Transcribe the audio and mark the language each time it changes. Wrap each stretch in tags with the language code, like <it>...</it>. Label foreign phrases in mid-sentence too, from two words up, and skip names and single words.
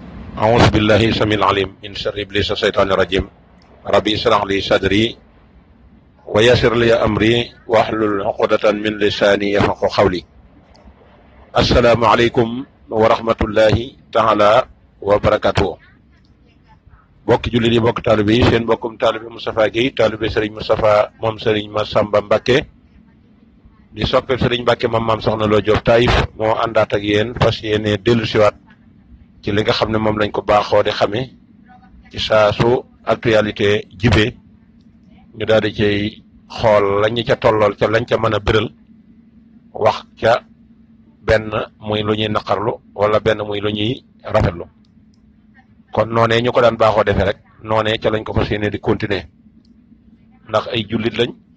<ar>أعوذ بالله السميع العليم من شر إبليس الشيطان الرجيم ربي اشرح لي صدري ويسر لي أمري واحلل عقدة من لساني يفقهوا قولي السلام عليكم ورحمة الله تعالى وبركاته</ar> <wo>bokki jullit yi bokk taalibe yi seen bokkum taalibe Moustapha Guèye taalibe Serigne Moustapha moom Serigne Massamba Mbacké di soppe Serigne Mbacké maam soxna Lo Diop Taïf moo àndaat ak yéen fas yéene dellu siwaat ci li nga xam ne moom lañ ko baaxoo di xamee ci saa su actualité jibee ñu daal di cay xool lañu ca tollool ca lañ ca mën a bëral wax ca benn muy lu ñuy naqarlu wala benn muy lu ñuy rafetlu kon noonee ñu ko daan baaxoo defee rek noonee ca lañ ko fas yéene di continuer ndax ay jullit lañ</wo>